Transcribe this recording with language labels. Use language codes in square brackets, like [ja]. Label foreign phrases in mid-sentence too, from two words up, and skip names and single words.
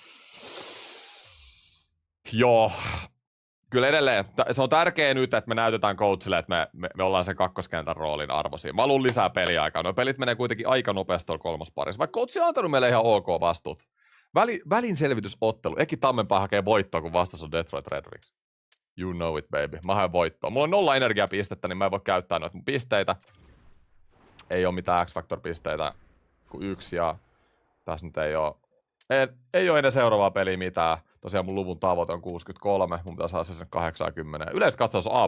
[fi] Joo. Kyllä edelleen. Se on tärkeää nyt, että me näytetään coachille, että me ollaan sen kakkoskentän roolin arvoisia. Mä haluan lisää peliaikaa. No pelit menee kuitenkin aika nopeasti tuolla kolmosparissa. Vaikka coach on antanut meille ihan ok vastuut. Välin selvitysottelu. Eki Tammenpää hakee voittoa, kun vastas on Detroit Red Wings. [en] You know it, baby. [fi] Mä haen voittoa. Mulla on 0 energiapistettä, niin mä en voi käyttää noita mun pisteitä. Ei oo mitään X-Factor-pisteitä kuin 1 ja tässä nyt ei oo ennen seuraavaa peliä mitään. Tosiaan mun luvun tavoite on 63, mun pitää saada se sinne 80. Yleiskatsaus on A+.